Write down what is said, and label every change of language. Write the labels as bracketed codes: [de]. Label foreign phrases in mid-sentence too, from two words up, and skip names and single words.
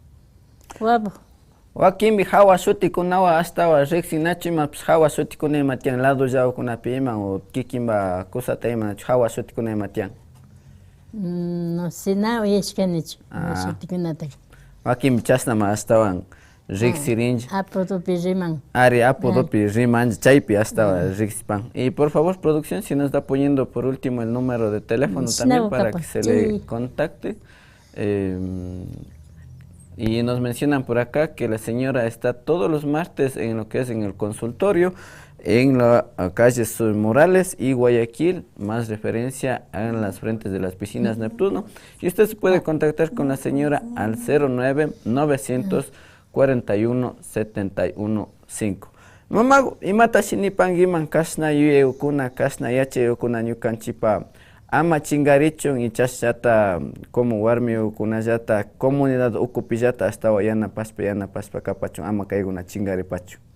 [qu] Wakimbi hawa sutikunawa astawa riqsinachiman hawa sutikunayma tiyan lado llawkunapi iman o kikimba kusata iman hawa sutikunayma tiyan. No sé na uyashkanichu sutikunataka. Wakimbi chasnama astawan riqsirinchik. Apodopi riman. Ari apodopi riman, chaypi hasta riqsipan. [es] Y por favor, producción, si nos está poniendo por último el número de teléfono también para que se le contacte. Y nos mencionan por acá que la señora está todos los martes en lo que es en el consultorio, en la calle Morales y Guayaquil, más referencia en las frentes de las piscinas Neptuno. Y usted se puede contactar con la señora al 09-941-715. [qu] Mamago, imata shinipangiman kasna yuyeukuna, kasna yacheukuna ñukanchipa ama chingarichun y chashata como warmiukunallata comunidad ukupillata hasta yana paspa kapachun ama kayguna chingaripachu.